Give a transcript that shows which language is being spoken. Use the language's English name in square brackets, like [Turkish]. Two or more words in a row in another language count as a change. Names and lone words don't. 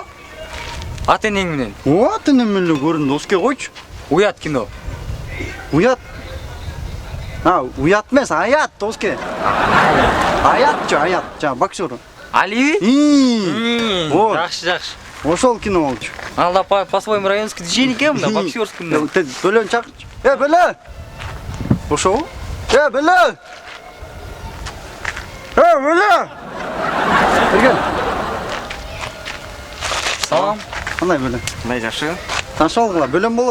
[Kyrgyz] Ата-энең менен. О, ата-энем менен эле көрдүм, доске койчу. Уят кино. Уят. Уят эмес, аят доске. Аят, жа боксер. Али? Вот. Жакшы. Ошол кино болчу. Алда [Russian] по-своему районский движение [Kyrgyz] экен, мына боксерский. Бөлөн чакырчы. Бөлө. Ошол? Бөлө. Бөлө. Берген. Салам. Кандай бөлө? Кандай жакшы? Ташып алгыла, бөлөм болот.